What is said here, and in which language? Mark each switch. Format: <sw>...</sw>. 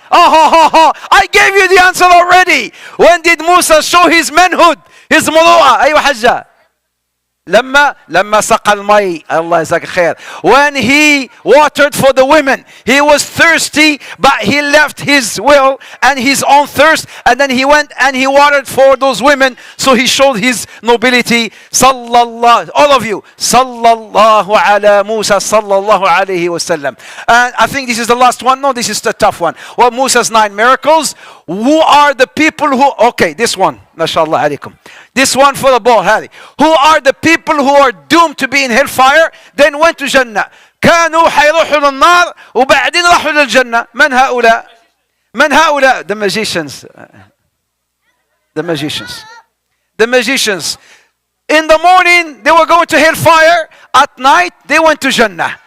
<en>I gave you the answer already. When did Musa show his manhood? His مروءة.</en> <ar>أيوة حجة. لما سقى المي الله يجزاك خير.</ar> <en>When he watered for the women, he was thirsty, but he left his will and his own thirst, and then he went and he watered for those women, so he showed his nobility. Sallallahu, all of you, sallallahu ala Musa sallallahu alayhi wasallam. And I think this is the last one. No, this is the tough one. Well, Musa's 9 miracles. Who are the people who, okay, this one, mashallah alaykum. This one for the ball, Harry. Who are the people who are doomed to be in hellfire, then went to Jannah?</en> <ar>كانوا حيروحوا للنار وبعدين راحوا للجنة. من هؤلاء؟ من هؤلاء؟</ar> <en>The magicians. The magicians. The magicians. In the morning they were going to hellfire. At night they went to Jannah.</en>